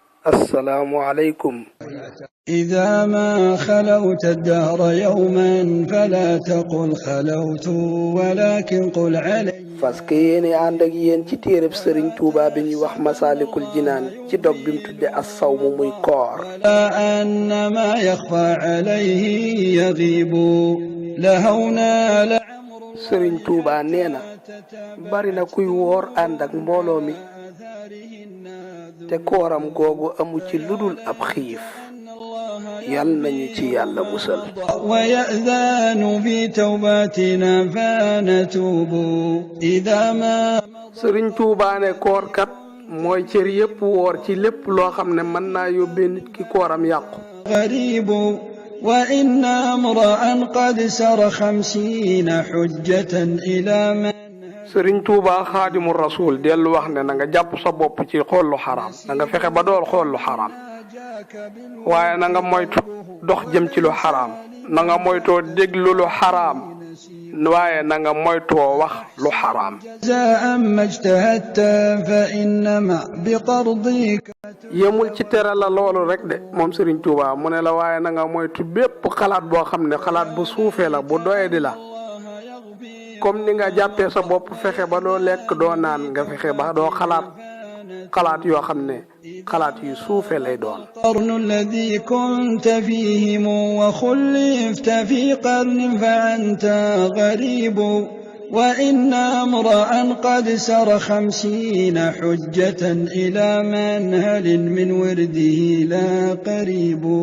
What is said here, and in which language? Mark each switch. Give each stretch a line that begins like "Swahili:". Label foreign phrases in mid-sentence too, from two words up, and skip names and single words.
Arabic: السلام عليكم. إذا ما خلوت الدهر يوما فلا تقل خلوت ولكن قل علي.
Wolof: fas yéene ànd ak yéen ci téereb Sëriñ Tuuba bi ñuy wax Masaalikul Jinaan ci dog bi mu tudde as-sawmu muy koor.
Arabic: ولا أن ما يخفى عليه يغيب لهونا لعمر.
Wolof: Sëriñ Tuuba nee na bari na kuy woor ànd ak mbooloo mi te kooram googu amu ci ludul ab xiif. yal nañu ci yàlla musal.
Arabic: ويأذن بتوباتنا فنتوب إذا ما.
Wolof: Sëriñ Tuuba ne koor kat mooy cër yépp woor ci lépp loo xam ne mën naa yóbbee nit ki kooram yàqu.
Arabic: غريب وإن امرأ قد سر 50 حجة إلى من.
Wolof: Sëriñ Tuuba Xaadimu Rasuul dellu wax ne na nga jàpp sa bopp ci xool lu xaraam na nga fexe ba dool xool lu xaraam waaye na nga moytu dox jëm ci lu xaraam na nga moytoo déglu lu xaraam waaye na nga moytoo wax lu xaraam.
Arabic: جزاء ما اجتهدت فإنما بقرضك.
Wolof: yemul ci tere la loolu rek de moom Sëriñ Tuuba mu ne la waaye na nga moytu bépp xalaat boo xam ne xalaat bu suufee la bu doyadi la. comme ni nga jàppee sa bopp fexe ba doo lekk doo naan nga fexe ba doo xalaat yoo xam ne xalaat yu suufe lay doon.
Arabic: القرن الذي كنت فيهم وخلفت في قرن فأنت غريب وإن امرأ قد سر 50 حجة إلى منهل من ورده لا قريب.